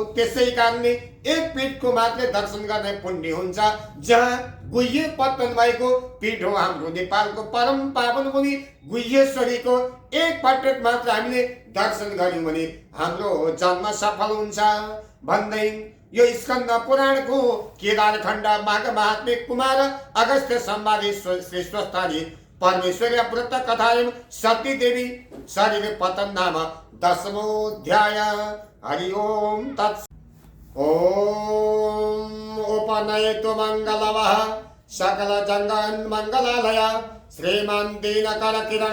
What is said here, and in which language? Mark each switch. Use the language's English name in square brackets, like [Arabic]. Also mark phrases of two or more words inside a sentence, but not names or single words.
[Nepali] त्यसै कारणले एक पीठको मात्र दर्शन गर्ने पुण्य हुन्छ। जहाँ गुह्य पतन भएको पीठ हो हाम्रो नेपालको परम पावन भूमि गुह्येश्वरीको एक पटक मात्र हामीले दर्शन गर्यौं भने हाम्रो जन्म सफल हुन्छ भन्दै यो स्कन्द पुराणको केदारखण्ड माघ महात्म्य कुमार अगस्त्य संवादी [Sanskrit] श्री स्वस्थानी परमेश्वरी व्रत कथायम सती देवी शरीर पतन नाम 10मोऽध्याय। हरि ओम तत्। ओम उपनयतु मंगलवः सकल जंगन मंगलालय श्रीमान दीनकर किरण